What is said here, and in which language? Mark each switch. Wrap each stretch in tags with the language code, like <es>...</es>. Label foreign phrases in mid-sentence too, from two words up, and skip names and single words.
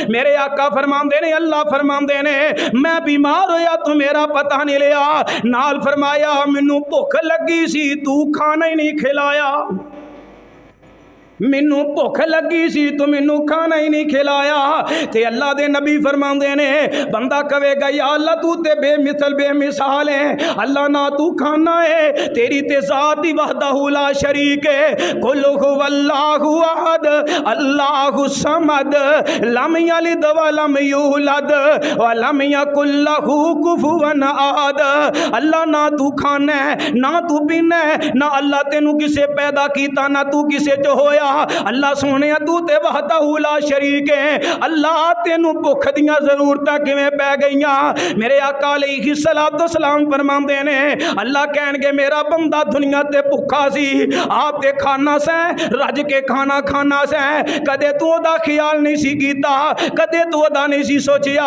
<pa>میرے آقا فرماندے نے، اللہ فرماندے نے، میں بیمار ہویا تو میرا پتہ نہیں لیا، نال فرمایا مینوں بھکھ لگی سی تو کھانا ہی نہیں کھلایا، مینوں بھکھ لگی سی تو مینوں کھانا ہی نہیں کھلایا. تے اللہ دے نبی فرماندے نے، بندہ کہوے گا یا اللہ تو تے بے مثل بے مثال ہے، اللہ نہ تو کھانا ہے، تیری تے ذات ہی</pa> <ar>وحده لا شريك</ar> <pa>ہے,</pa> <ar>قل هو الله أحد الله الصمد لم يلد ولم يولد ولم يكن له كفوا أحد.</ar> <pa>اللہ نہ تو کھانا ہے، نہ تو پینا ہے، نہ اللہ تینوں کسے پیدا کیتا، نہ تو کسے چ ہویا. اللہ سوہنے تو تے</pa> <ar>وحده لا شريك</ar> <pa>ہے، اللہ تینوں بھکھ دیاں ضرورتاں کویں پے گئیاں. میرے آقا</pa> <ar>عليه الصلاة والسلام</ar> <pa>فرماندے نے، اللہ کہن گے میرا بندہ دنیا تے بھکھا سی، آپ تے کھانا سیں، رج کے کھانا کھانا سیں، کدے تو اوہدا خیال نہیں سی کیتا، کدے تو اوہدا نہیں سی سوچیا.</pa>